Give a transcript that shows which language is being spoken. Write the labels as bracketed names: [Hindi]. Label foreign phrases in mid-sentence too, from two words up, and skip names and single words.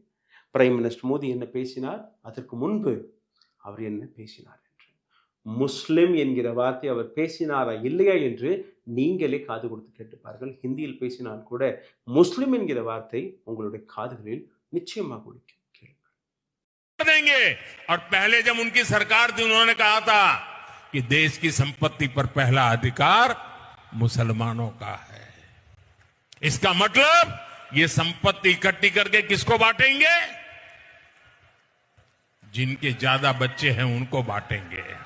[English] prime minister [Tamil] மோடி என்ன பேசினார், அதற்கு முன்பு அவர் என்ன பேசினார் என்று. முஸ்லிம் என்கிற வார்த்தை அவர் பேசினாரா இல்லையா என்று நீங்களே காது கொடுத்து கேட்டுப்பார்கள். ஹிந்தியில் பேசினால் கூட முஸ்லிம் என்கிற வார்த்தை உங்களுடைய காதுகளில் நிச்சயமாக ஒலிக்கும். [Hindi] देंगे. और पहले जब उनकी सरकार थी उन्होंने कहा था कि देश की संपत्ति पर पहला अधिकार मुसलमानों का है. इसका मतलब ये संपत्ति इकट्ठी करके किसको बांटेंगे? जिनके ज्यादा बच्चे हैं उनको बांटेंगे.